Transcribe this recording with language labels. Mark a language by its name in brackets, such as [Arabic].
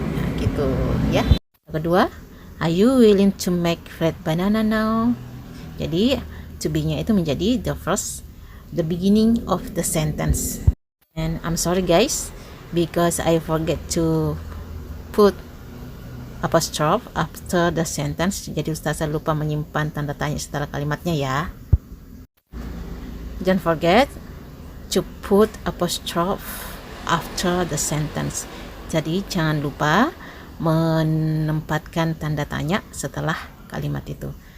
[Indonesian] Nah, gitu ya. Kedua, [English] are you willing to make fried banana now? [Indonesian] Jadi to be-nya itu menjadi [English] the beginning of the sentence. And I'm sorry guys, because I forget to put apostrophe after the sentence. [Indonesian] Jadi Ustazah lupa menyimpan tanda tanya setelah kalimatnya ya. [English] Don't forget to put apostrophe after the sentence. [Indonesian] Jadi jangan lupa menempatkan tanda tanya setelah kalimat itu.